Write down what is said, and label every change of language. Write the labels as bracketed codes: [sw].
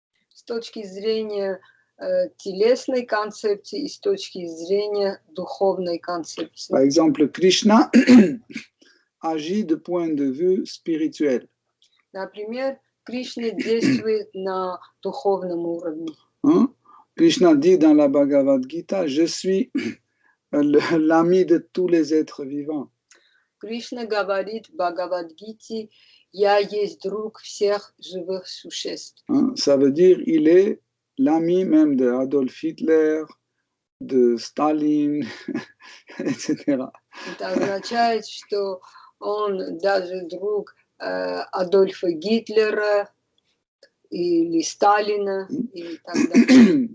[ru] С точки зрения телесной концепции и с точки зрения духовной концепции. [fr] Par exemple, Krishna agit de point de vue spirituel. [ru] Например, Кришна действует на духовном уровне. Hein? [fr] Krishna dit dans la Bhagavad Gita, je suis l'ami de tous les êtres vivants. [ru] Кришна говорит в Бхагавад-гите: «Я есть друг всех живых существ». Hein? [fr] Ça veut dire il est l'ami même de Adolf Hitler, de Staline, etc. [ru] Это означает, что он даже друг Адольфа Гитлера или Сталина и так далее.